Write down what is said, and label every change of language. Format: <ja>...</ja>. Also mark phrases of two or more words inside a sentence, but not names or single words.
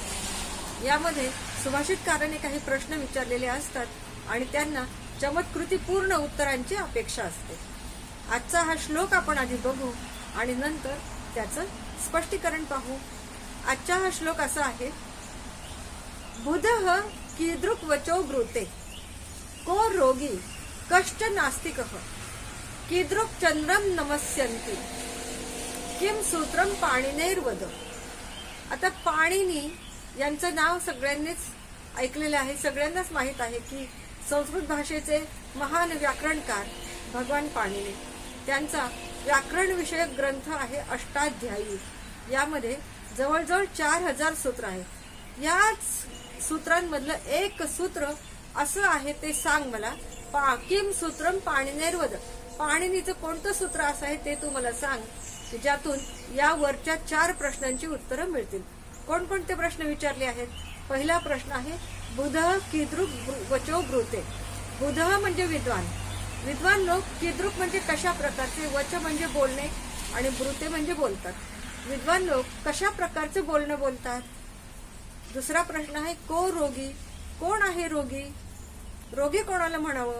<mr>यामध्ये सुभाषितकाराने काही प्रश्न विचारलेले असतात आणि त्यांना चमत्कृतीपूर्ण उत्तरांची अपेक्षा असते. आजचा हा श्लोक आपण आधी बघू आणि नंतर त्याचं स्पष्टीकरण पाहू. आजचा हा श्लोक असा आहे:</mr> <sa>बुधः कीदृक् वचो ब्रूते को रोगी कष्ट नास्तिकः कीदृक् चंद्रम नमस्यन्ति किम सूत्रम पाणिनेर्वद.</sa> <mr>आता पाणिनी यांचं नाव सगळ्यांनीच ऐकलेलं आहे. सगळ्यांनाच माहित आहे की संस्कृत भाषेचे महान व्याकरणकार भगवान पाणिनी. त्यांचा व्याकरण विषयक ग्रंथ आहे अष्टाध्यायी. यामध्ये जवळजवळ 4000 सूत्र आहेत. याच सूत्रांमधलं एक सूत्र असं आहे, ते सांग मला.</mr> <sa>किम सूत्रम पाणिनेर्वद.</sa> <mr>पाणिनीचं कोणतं सूत्र असं आहे ते तू मला सांग, ज्यातून या वरच्या 4 प्रश्नांची उत्तरं मिळतील. कोणकोणते प्रश्न विचारले आहेत? पहिला प्रश्न आहे</mr> <sa>बुधः कीदृक् वचो ब्रूते.</sa> <mr>बुधः म्हणजे विद्वान. विद्वान लोक. कीदृक् म्हणजे कशा प्रकारचे. वच म्हणजे बोलणे आणि ब्रूते म्हणजे बोलतात. विद्वान लोक कशा प्रकारचे बोलणं बोलतात. दुसरा प्रश्न आहे</mr> <sa>को रोगी.</sa> <mr>कोण आहे रोगी. रोगी कोणाला म्हणावं.</mr>